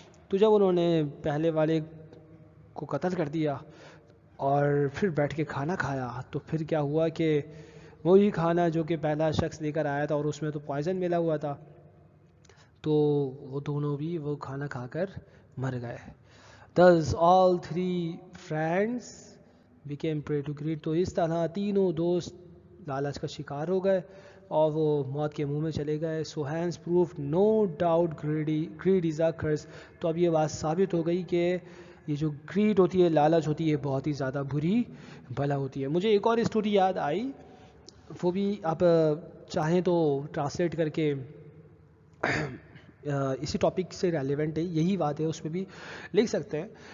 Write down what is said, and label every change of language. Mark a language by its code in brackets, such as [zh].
[ur] تو جب انہوں نے پہلے والے کو قتل کر دیا اور پھر بیٹھ کے کھانا کھایا تو پھر کیا ہوا کہ وہی کھانا جو کہ پہلا شخص لے کر آیا تھا اور اس میں تو پوائزن ملا ہوا تھا, تو وہ دونوں بھی وہ کھانا کھا کر مر گئے. [en] Thus all 3 friends became prey to greed. [ur] تو اس طرح تینوں دوست لالچ کا شکار ہو گئے اور وہ موت کے منہ میں چلے گئے. [en] So hence proved no doubt greed is a curse. [ur] تو اب یہ بات ثابت ہو گئی کہ یہ جو greed ہوتی ہے, لالچ ہوتی ہے, بہت ہی زیادہ بری بلا ہوتی ہے. مجھے ایک اور اسٹوری یاد آئی, وہ بھی آپ چاہیں تو ٹرانسلیٹ کر کے اسی ٹاپک سے ریلیونٹ ہے, یہی بات ہے, اس پہ بھی لکھ سکتے ہیں.